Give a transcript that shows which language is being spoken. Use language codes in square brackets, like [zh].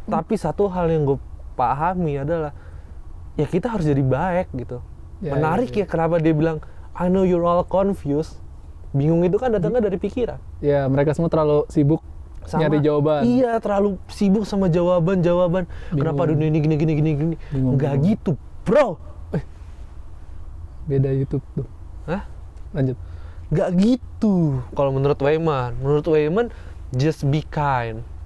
[id] Tapi satu hal yang gue pahami adalah, ya kita harus jadi baik gitu. Ya, Menarik ya kenapa dia bilang [en] I know you're all confused. [id] Bingung itu kan datangnya dari pikiran. ya mereka semua terlalu sibuk nyari jawaban. Iya, terlalu sibuk sama jawaban. Kenapa dunia ini gini. Bingung. Nggak gitu, bro. Beda YouTube tuh. Hah? Lanjut. Nggak gitu. Kalau menurut Weyman, [en] just be kind.